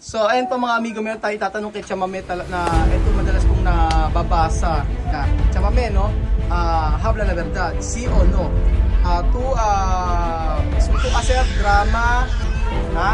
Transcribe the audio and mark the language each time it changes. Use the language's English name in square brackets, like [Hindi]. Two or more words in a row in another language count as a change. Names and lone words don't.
[Filipino] So, ayun po mga amigo, meron tayo tatanong kay Chamame na ito madalas kong nababasa na Chamame, no? [Spanish] Habla la verdad, sí o no? Tú hacer drama, ¿ah?